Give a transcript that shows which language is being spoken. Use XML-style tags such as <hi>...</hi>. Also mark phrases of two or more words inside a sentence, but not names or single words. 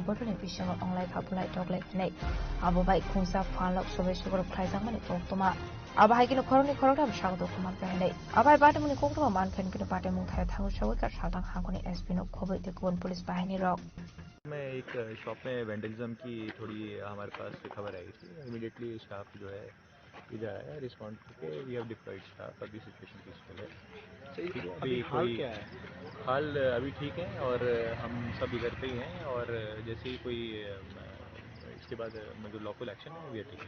<trp>bodoni bisingo onglai khapulai toklai nei abo bai khungsa phalok sobai sugor khaijak mani koktoma abai kino khoroni khorokta sagdo kuman painai abai party moni koktoma mankhan kino party mong thai thangu sogoi ka saltang hangkoni SP no khoboi te kon police bahini rok</trp> <hi>मैं एक शॉप में वेंडलिज्म की थोड़ी हमारे पास खबर आई थी इमीडिएटली स्टाफ जो है इधर आया रिस्पॉन्ड करके</hi> <en>we have deployed staff</en> <hi>अभी</hi> <en>situation peaceful</en> <hi>है अभी हाल क्या है हाल अभी ठीक है और हम सब इधर पे ही हैं और जैसे ही कोई इसके बाद जो</hi> <en>lawful action</en> <hi>है</hi> <en>we are taking</en>